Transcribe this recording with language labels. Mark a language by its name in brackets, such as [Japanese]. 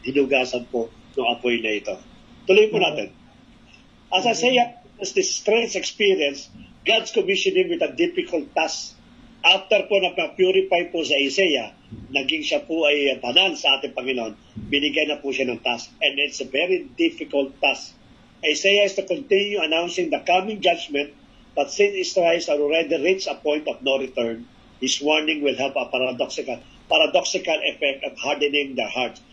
[Filipino] Hinugasan po ng apoy na ito. Tuloy po natin. [English] As Isaiah has this strange experience, God's commissioned him with a difficult task. [Filipino] After po na-purify po sa Isaiah, naging siya po ay banal sa ating Panginoon, binigyan na po siya ng task. [English] And it's a very difficult task. Isaiah is to continue announcing the coming judgment, but since Israel has already reached a point of no return, his warning will have a paradoxical effect of hardening their hearts.